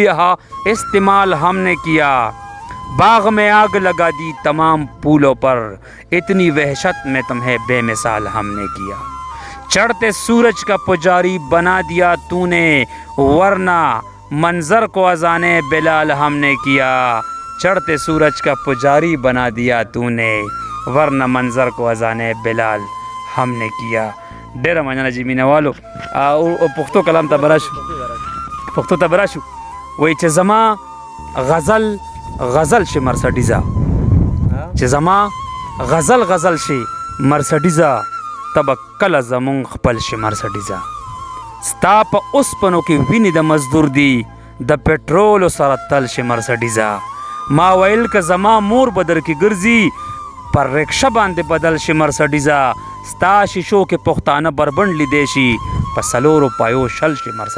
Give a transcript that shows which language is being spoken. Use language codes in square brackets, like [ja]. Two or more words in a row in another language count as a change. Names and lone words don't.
[ur] یہاں استعمال ہم نے کیا، باغ میں آگ لگا دی تمام پھولوں پر، اتنی وحشت میں تمہیں بے مثال ہم نے کیا، چڑھتے سورج کا پجاری بنا دیا تو نے، ورنہ منظر کو اذان بلال ہم نے کیا، چڑھتے سورج کا پجاری بنا دیا تو نے، ورنہ منظر کو اذان بلال ہم نے کیا. [ps] ډېره مننه جی مینهوالو. پښتو کلام ته به راشو، پښتو ته به راشو. وایي چې زما غزل شي مرسډیزه، چې زما غزل شي مرسډیزه، ته به کله زمونږ خپل شي مرسډیزه، ستا په اوسپنو کې وینې د مزدور دي، د پټرولو سره تل شي مرسډیزه، ما ویل که زما مور به در کې ګرځي، پر رکشه باندې بدل شي مرسډیزه، ستا شیشو کې پښتانه بربنډ لیدی شي، په 4 روپیو شل شي